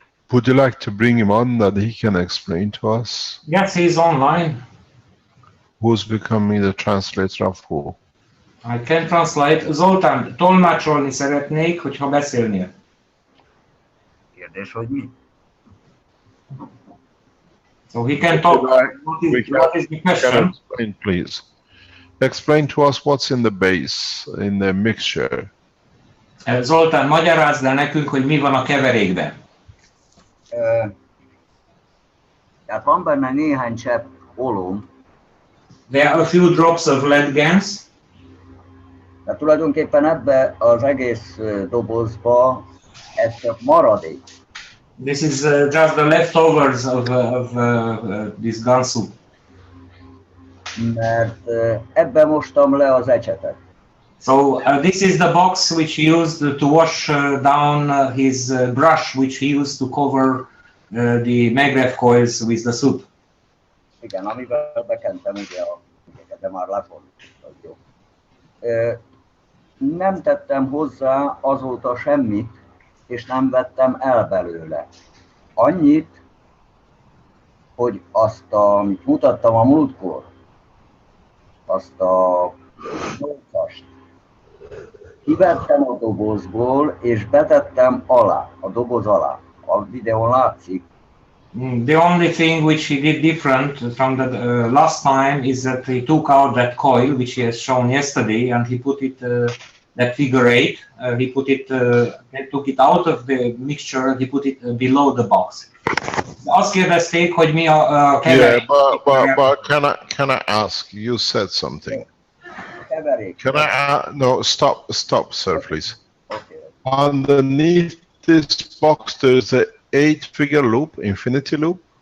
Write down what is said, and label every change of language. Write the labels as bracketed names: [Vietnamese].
[English] Would you like to bring him on that he can explain to us? Yes, he's online. Who's becoming the translator of who? I can translate. [Hungarian] Zoltán, tolmácsolni szeretnék, hogyha beszélnél. Kérdés, hogy mi? [English] So he can talk. What is the question? Explain, please. Explain to us what's in the base, in the mixture. [Hungarian] Zoltán, magyarázd el nekünk, hogy mi van a keverékben. Tehát van benne néhány csepp ólóm. [English] There are a few drops of lead gas. [Hungarian] Tehát tulajdonképpen ebbe az egész dobozba ez csak maradék. [English] This is just the leftovers of this gun soup. [Hungarian] Mert ebbe mostam le az ecsetet. [English] So this is the box which he used to wash down his brush, which he used to cover the maglev coils with the soup. [Hungarian] Igen, amivel bekentem ugye a ügyeket, de már lefordult. Jó. Nem tettem hozzá azóta semmit, és nem vettem el belőle. Annyit, hogy azt, amit mutattam a múltkor, azt a 8-ast, kivettem a dobozból, és betettem alá, a doboz alá. A videón látszik. [English] The only thing which he did different from the last time is that he took out that coil which he has shown yesterday and he put it, that figure 8, he took it out of the mixture and he put it below the box. [Hungarian] Azt kérdezték, hogy mi a keverék. [English] Yeah, but can I ask? You said something. [Hungarian] Keverék. [English] Can I? No, stop, sir, please. Okay. Underneath this box, there's a 8-figure loop, infinity loop.